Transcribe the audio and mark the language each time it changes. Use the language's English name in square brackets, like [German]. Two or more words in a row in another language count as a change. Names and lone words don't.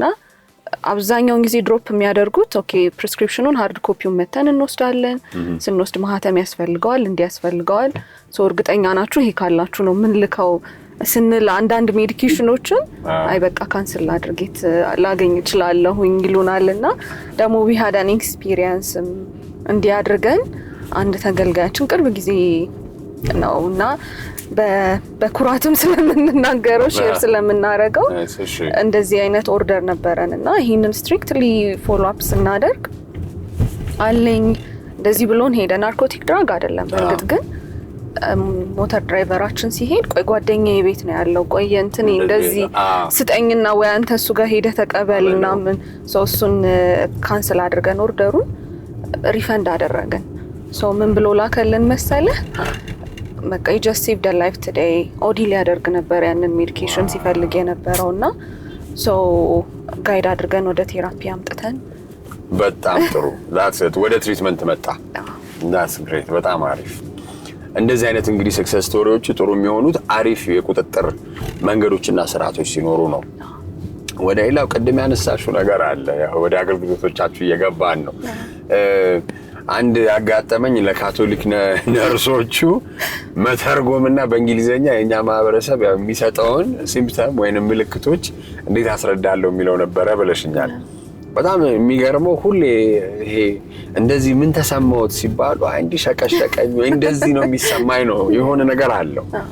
[Amharic] አብዛኛውን ጊዜ ድሮፕ የሚያደርጉት ኦኬ ፕሪስክሪፕሽኑን [English] hard copy [Amharic] መተን እንወስዳለን። ስንወስድ ማህተም ያስፈልገዋል እንዲያስፈልገዋል ሶ እርግጠኛ ናችሁ ይሄ ካላችሁ ነው ምን ልከው ስንል አንዳንድ ሜዲኬሽኖችን አይ በቃ ካንስል አድርጌት ላገኝ እችላለሁ ይሉናልና ደግሞ [English] we had an experience [Amharic] እንዲያድርገን አንድ ተገልጋያችን ቅርብ ጊዜ ነውና በኩራትም ስለምንናገረው ሼር ስለምናረገው እንደዚህ አይነት ኦርደር ነበረንና ይሄንን [English] strictly follow up [Amharic] ስናደርግ አለኝ እንደዚህ ብሎን ሄደ። [English] narcotic drug [Amharic] አይደለም በእርግጥ ግን [English] motor driver [Amharic] ሲሄድ ቆይ ጓደኛዬ ቤት ነው ያለው ቆይ እንትን እንደዚህ ስጠኝና ወይ አንተ እሱ ጋር ሄደ ተቀበልና ምን እሱን ካንስል አድርገን ኦርደሩን ሪፈንድ አደረገን። ሶ ምን ብሎ ላከልን መሰለህ በቃ [English] you just saved a life today [Amharic] ኦዲ ሊያደርግ ነበር ያንን ሜዲኬሽን ሲፈልግ የነበረውና ሶ ጋይድ አድርገን ወደ ቴራፒ አምጥተን በጣም ጥሩ [English] that's it [Amharic] ወደ ትሪትመንት መጣ። [English] that's great [Amharic] በጣም አሪፍ። እንደዚህ አይነት እንግዲህ [English] success stories [Amharic] ጥሩ የሚሆኑት አሪፍ የቁጥጥር መንገዶችና ስርዓቶች ሲኖሩ ነው። ወደ ሌላው ቅድም ያነሳሽው ነገር አለ ወደ አገልግሎቶቻችሁ እየገባን ነው። አንድ ያጋጠመኝ ለካቶሊክ ነርሶቹ መተርጎምና በእንግሊዘኛ የኛ ማህበረሰብ የሚሰጠውን ሲምፕተም ወይንም ምልክቶች እንዴት አስረዳለሁ የሚለው ነበረ ብለሽኛል። በጣም የሚገርመው ሁሌ ይሄ እንደዚህ ምን ተሰማዎት ሲባሉ አንዲ ሸቀሸቀኝ ወይ እንደዚህ ነው የሚሰማኝ ነው የሆነ ነገር አለው።